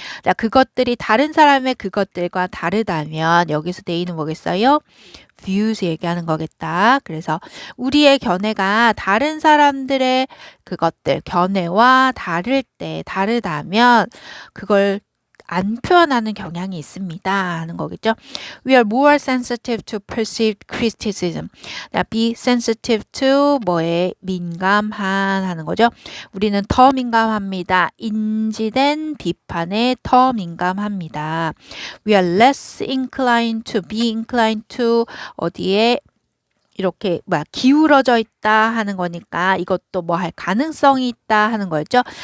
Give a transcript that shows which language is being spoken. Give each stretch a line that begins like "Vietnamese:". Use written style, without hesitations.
Korean: 자, 그것들이 다른 사람의 그것들과 다르다면 여기서 they는 뭐겠어요? views 얘기하는 거겠다. 그래서 우리의 견해가 다른 사람들의 그것들, 견해와 다르다면 그걸 안 표현하는 경향이 있습니다 하는 거겠죠.
English: We are more sensitive to perceived criticism. be sensitive to
Korean: 뭐에 민감한 하는 거죠. 우리는 더 민감합니다. 인지된 비판에 더 민감합니다.
English: We are less inclined to
Korean: be inclined to 어디에 이렇게 기울어져 있다 하는 거니까 이것도 뭐 할 가능성이 있다 하는 거였죠.